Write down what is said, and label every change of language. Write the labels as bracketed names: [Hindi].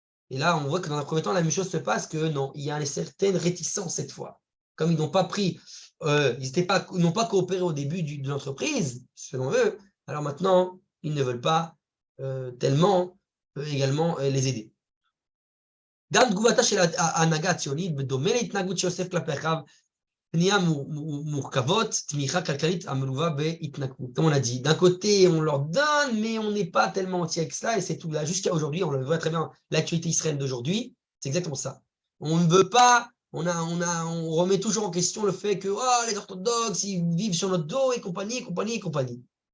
[French] Et là, on voit que dans un premier temps, la même chose se passe, que non, il y a une certaine réticence cette fois. Comme ils n'ont pas pris, ils n'ont pas coopéré au début de l'entreprise, selon eux, alors maintenant, ils ne veulent pas tellement également les aider. [Hebrew] גם תגובתה של ההנהגה הציונית, בדומה להתנהגות שיוסף כלפי אחיו, פנייה מורכבות, תמיכה כלכלית המלווה בהתנכרות. [French] Comme on a dit, d'un côté, on leur donne, mais on n'est pas tellement entier avec cela, et c'est tout là. Jusqu'à aujourd'hui, on le voit très bien, l'actualité israélienne d'aujourd'hui, c'est exactement ça. On ne veut pas, on remet toujours en question le fait que les orthodoxes, ils vivent sur notre dos, et compagnie, et compagnie, et compagnie.